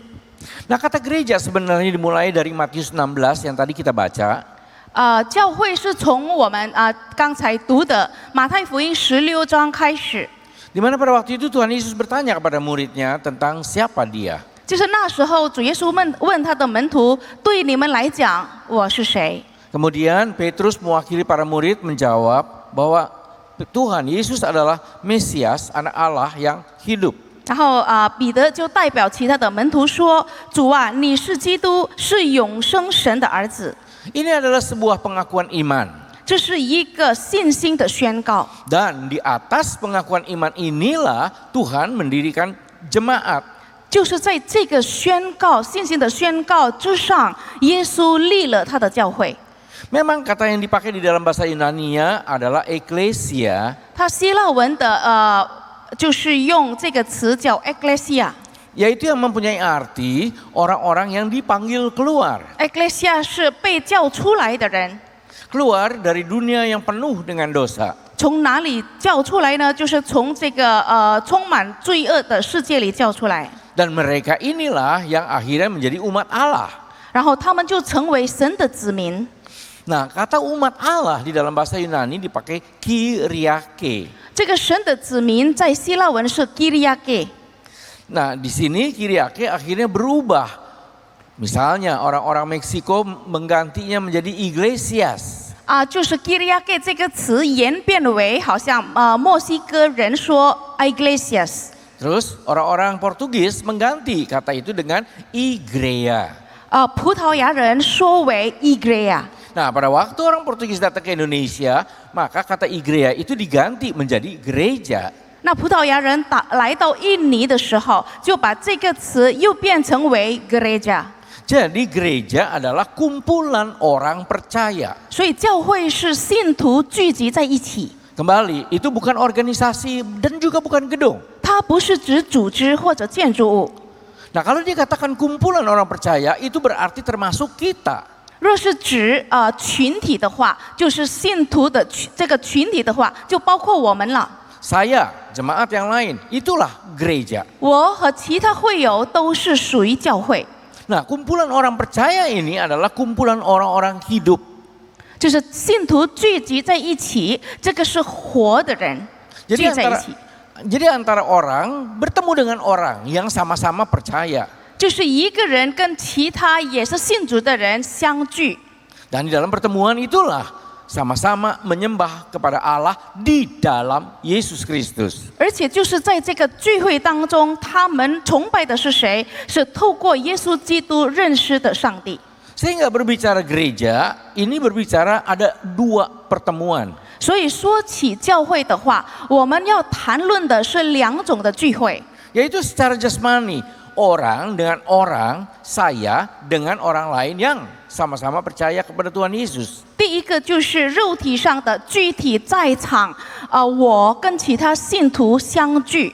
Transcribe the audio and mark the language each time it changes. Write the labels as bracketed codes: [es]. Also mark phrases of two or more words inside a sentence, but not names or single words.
[id] Nah, kata gereja sebenarnya dimulai dari Matius 16 yang tadi kita baca. [zh] 教会是从我们刚才读的马太福音16章开始。 [id] Di mana pada waktu itu Tuhan Yesus bertanya kepada muridnya tentang siapa dia. [zh] 就是那时候，主耶稣问他的门徒：“对你们来讲，我是谁？” [id] Kemudian Petrus mewakili para murid menjawab bahwa Tuhan Yesus adalah Mesias, anak Allah yang hidup. [zh] 然后彼得就代表其他的门徒说：“主啊，你是基督，是永生神的儿子。” [id] Ini adalah sebuah pengakuan iman. [zh] 这是一个信心的宣告。 [id] Dan di atas pengakuan iman inilah Tuhan mendirikan jemaat. [zh] 就是在这个宣告、信心的宣告之上，耶稣立了他的教会。 [id] Memang kata yang dipakai di dalam bahasa Yunani-nya adalah ekklesia. [zh] 他希腊文的就是用这个词叫 ekklesia。 [id] Yaitu yang mempunyai arti orang-orang yang dipanggil keluar. [zh] ekklesia 是被叫出来的人。 [id] Keluar dari dunia yang penuh dengan dosa. [zh] 从哪里叫出来呢？就是从这个充满罪恶的世界里叫出来。 [id] Dan mereka inilah yang akhirnya menjadi umat Allah. [zh] 然后他们就成为神的子民。 [id] Nah, kata umat Allah di dalam bahasa Yunani dipakai Kyriake. [zh] 这个神的子民在希腊文是 Kyriake。 [id] Nah, di sini Kyriake akhirnya berubah. Misalnya orang-orang Meksiko menggantinya menjadi Iglesias. [zh] 就是 Kyriake 这个词演变为好像墨西哥人说 Iglesias。 [id] Terus orang-orang Portugis mengganti kata itu dengan Igreja. [zh] 葡萄牙人说为 Igreja。 [id] Nah, pada waktu orang Portugis datang ke Indonesia, maka kata Igreja itu diganti menjadi gereja. [zh] 那葡萄牙人来到印尼的时候，就把这个词又变成为 gereja。 [id] Jadi gereja adalah kumpulan orang percaya. [zh] 所以教会是信徒聚集在一起。 [id] Kembali, itu bukan organisasi dan juga bukan gedung. [zh] 它不是指组织或者建筑物。 [id] Nah, kalau dikatakan kumpulan orang percaya, itu berarti termasuk kita. [zh] 若是指群体的话，就是信徒的这个群体的话，就包括我们了。 [id] Saya, jemaat yang lain, itulah gereja. [zh] 我和其他会友都是属于教会。 [id] Nah, kumpulan orang percaya ini adalah kumpulan orang-orang hidup. [zh] 就是信徒聚集在一起，这个是活的人聚在一起。 [id] Jadi antara orang bertemu dengan orang yang sama-sama percaya. [zh] 就是一个人跟其他也是信主的人相聚。 [id] Dan di dalam pertemuan itulah sama-sama menyembah kepada Allah di dalam Yesus Kristus. [zh] 而且就是在这个聚会当中，他们崇拜的是谁？是透过耶稣基督认识的上帝。 [id] Sehingga berbicara gereja, ini berbicara ada dua pertemuan. [zh] 所以说起教会的话，我们要谈论的是两种的聚会， [id] Yaitu secara jasmani, orang dengan orang, saya dengan orang lain yang sama-sama percaya kepada Tuhan Yesus. [zh] 第一个就是肉体上的具体在场，我跟其他信徒相聚。